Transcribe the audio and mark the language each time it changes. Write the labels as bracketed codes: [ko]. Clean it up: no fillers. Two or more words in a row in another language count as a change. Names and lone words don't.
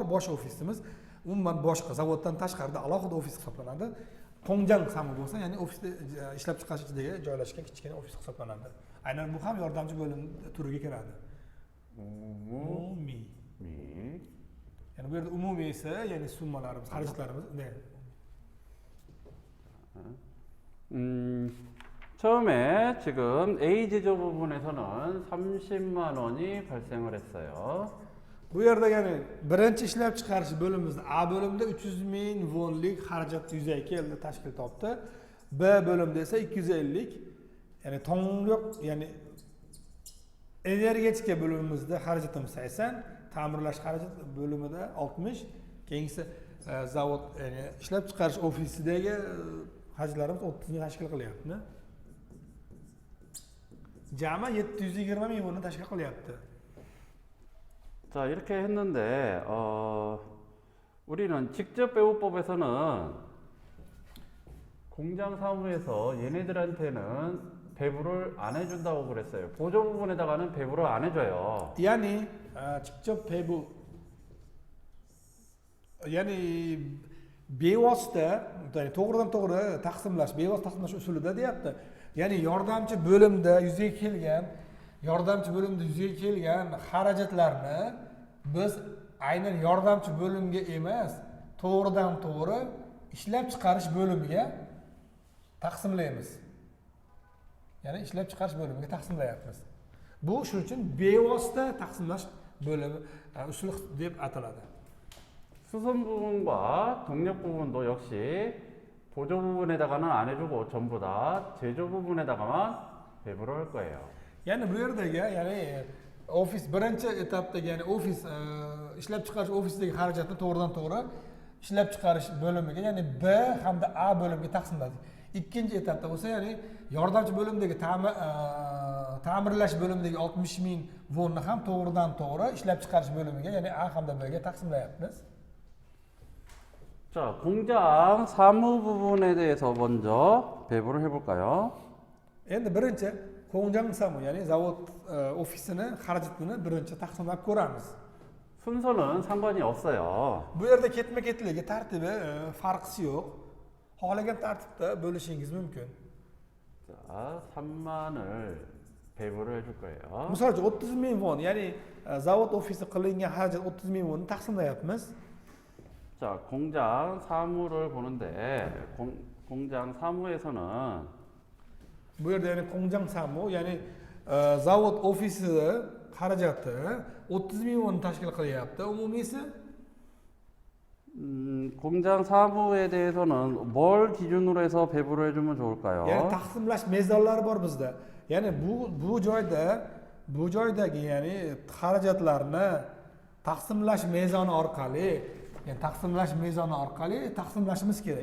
[uz] Bosh ofisimiz umuman boshqa zavoddan tashqarida alohida ofis hisoblanadi. [ko] 공장 사무 [uz] bo'lsa, ya'ni ofisda ishlab chiqarish ichidagi joylashgan kichkina ofis hisoblanadi. Aynan bu ham yordamchi bo'lim turiga kiradi. Umumiy. Ya'ni bu yerda umumiy esa, ya'ni summalarimiz, xarajatlarimiz [ko] 처음에 지금 A 제조 부분에서는 30만 원이 발생을 했어요. [uz] Bu yerda ya'ni birinchi ishlab chiqarish bo'limimizda A bo'limida 300 ming wonlik xarajat yuzaga keldi, tashkil topdi. B bo'limida esa 250, ya'ni tomyoq, ya'ni energetika bo'limimizda xarajatimiz 80, ta'mirlash xarajat bo'limida 60, keyingisi zavod, ya'ni ishlab chiqarish ofisidagi xarajatlarimiz 30 ming tashkil qilyapti. Jami 720 ming wonni tashkil qilyapti. [ko] 자, 이렇게 했는데 우리는 직접 배분법에서는 공장 사무에서 얘네들한테는 배부를 안 해준다고 그랬어요. 보조 부분에다가는 배부를 안 해줘요. [uz] ya'ni [ko] 직접 배부 [uz] ya'ni bevosita ya'ni to'g'ridan to'g'ri taqsimlash bevosita taqsimlash usulida deyapti. Ya'ni yordamchi bo'limda yuzaga kelgan xarajatlarni biz aynan yordamchi bo'limga emas, to'g'ridan to'g'ri ishlab chiqarish bo'limiga taqsimlaymiz. Ya'ni ishlab chiqarish bo'limiga taqsimlayapmiz. Bu shuning uchun bevosita taqsimlash bo'limi usuli deb ataladi. [ko] 수선 부분과 동력 부분도 역시 보조 부분에다가는 안 해주고 전부 다 제조 부분에다가만 배부를 할 거예요. [uz] Ya'ni bu yerdagi, ya'ni ofis birinchi etapdagi, ya'ni ofis ishlab chiqarish ofisidagi xarajatni to'g'ridan to'g'ri ishlab chiqarish bo'limiga, ya'ni B hamda A bo'limiga taqsimladik. Ikkinchi etapda bo'lsa, ya'ni yordamchi bo'limdagi ta'mirlash bo'limidagi 60 ming vonni ham to'g'ridan to'g'ri ishlab chiqarish bo'limiga, ya'ni A hamda Bga taqsimlayapmiz. [ko] 자, 공장 사무 부분에 대해서 먼저 배부를 해볼까요? [uz] Endi birinchi [ko] 공장 사무, [uz] ya'ni zavod ofisini xarajatini birinchi taqsimlab ko'ramiz. [ko] 순서는 상관이 없어요. [uz] Bu yerda ketma-ketligi, tartibi farqisi yo'q. Xohlagan tartibda bo'lishingiz mumkin. 자, 3만을 배부를 해줄 거예요. Misol uchun 30 ming won, ya'ni zavod ofisi qilingan xarajat 30 ming wonni taqsimlayapmiz. [ko] 자, 공장 사무를 보는데 공장 사무에서는 [uz] Bu yerda ya'ni [ko] 공장 사무, [uz] ya'ni zavod ofisi xarajati 30 ming won tashkil qilyapti. Umumiysi [ko] 공장 사무에 대해서는 뭘 기준으로 해서 배부를 해주면 좋을까요? [uz] ya'ni taqsimlash mezonlari bor bizda. Ya'ni bu joydagi ya'ni xarajatlarni taqsimlash mezoni orqali, taqsimlashimiz kerak.